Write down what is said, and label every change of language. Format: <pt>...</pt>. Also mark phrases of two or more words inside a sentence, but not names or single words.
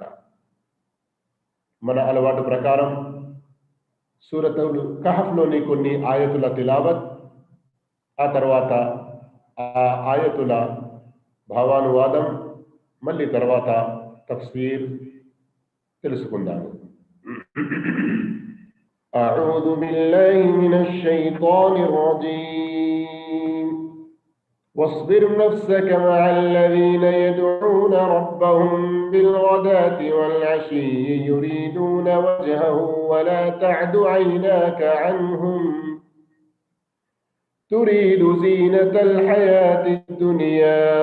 <te>మన అలవాటు ప్రకారం సూరతుల్ కహ్ఫ్లోని కొన్ని ఆయతుల తిలావత్, ఆ తర్వాత ఆ ఆయతుల భావానువాదం, మళ్ళీ తర్వాత తఫ్సీర్ తెలుసుకుందాము.</te> <ar>أعوذ بالله من الشيطان الرجيم. واصبر نفسك مع الذين يدعون ربهم بالغداة والعشي يريدون وجهه ولا تعد عيناك عنهم تريد زينة الحياة الدنيا</ar>